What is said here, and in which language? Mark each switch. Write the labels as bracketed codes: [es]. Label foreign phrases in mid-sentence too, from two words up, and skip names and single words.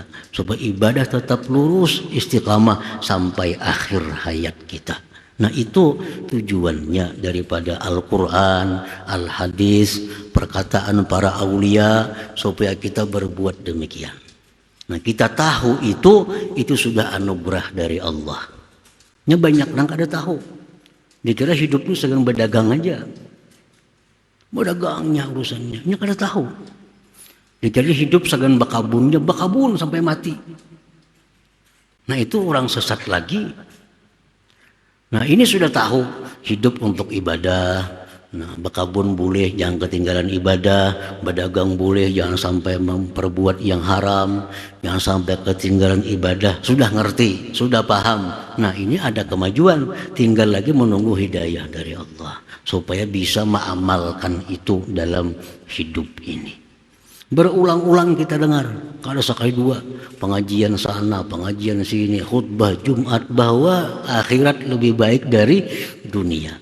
[id] Supaya ibadah tetap lurus, istiqamah sampai akhir hayat kita. Nah itu tujuannya daripada Al-Quran, Al-Hadis, perkataan para aulia, supaya kita berbuat demikian. Nah kita tahu itu sudah anugerah dari Allah. Nya banyak orang [bjn] kada tahu. [id] Dikira hidup itu sedang berdagang aja. [bjn] Berdagangnya urusannya, nya kada tahu. Jadi hidup segan bakabunnya, bakabun sampai mati. [id] Nah itu orang sesat lagi. Nah ini sudah tahu hidup untuk ibadah. Nah bakabun boleh, jangan ketinggalan ibadah. Berdagang boleh, jangan sampai memperbuat yang haram. Jangan sampai ketinggalan ibadah. Sudah ngerti, sudah paham. Nah ini ada kemajuan. Tinggal lagi menunggu hidayah dari Allah supaya bisa mengamalkan itu dalam hidup ini. Berulang-ulang kita dengar, kalau sekali dua, pengajian sana, pengajian sini, khutbah Jumat, bahwa akhirat lebih baik dari dunia.